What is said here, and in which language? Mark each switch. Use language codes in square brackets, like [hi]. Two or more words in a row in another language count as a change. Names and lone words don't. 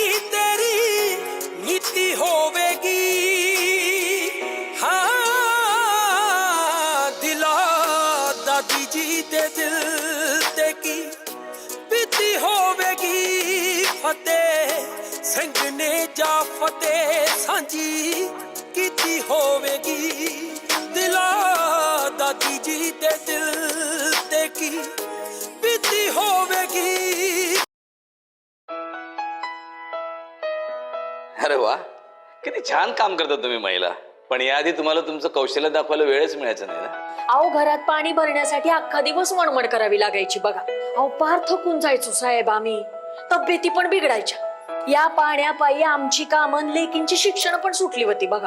[pa] ਨੀਤੀ ਹੋਵੇਗੀ ਹਾਂ ਦਿਲਾ ਦਾਦੀ ਜੀ ਦੇ ਦਿਲ ਤੇ ਕੀ ਬੀਤੀ ਹੋਵੇਗੀ ਫਤਿਹ ਸਿੰਘ ਨੇ ਜਾ ਫਤਿਹ ਸਾਂਝੀ ਕੀਤੀ ਹੋਵੇਗੀ ਦਿਲਾ ਦਾਦੀ ਜੀ ਦੇ ਦਿਲ ਤੇ ਕੀ ਬੀਤੀ ਹੋਵੇਗੀ [mr] अरे वा किती छान काम करता तुम्ही महिला पण याआधी तुम्हाला तुमचं कौशल्य दाखवायला वेळच मिळायचा नाही ना अहो घरात पाणी भरण्यासाठी अख्खा दिवस वणवण करावी लागायची बघा अहो पार थकून जायचो साहेब आम्ही तब्येती पण बिघडायच्या या पाण्यापायी आमची कामं लेकींची शिक्षण पण सुटली होती बघा